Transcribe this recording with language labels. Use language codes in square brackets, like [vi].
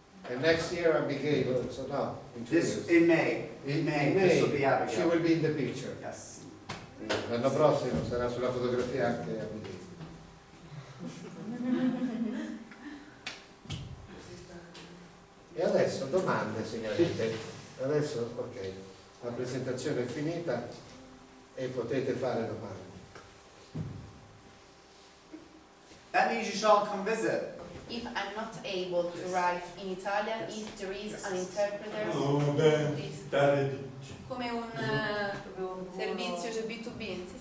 [en] And next year Abigail, so no, in 2 years. In May. In May, this will be Abigail. She will be in the picture. Yes. [it] L'anno prossimo sarà sulla fotografia anche Abigail. E adesso domande, signorine. Adesso, ok, la presentazione è finita e potete fare domande. [en] That means you should all come visit. If I'm not able to write in Italian, if there is an interpreter, please. [it] Come un servizio, cioè B2B.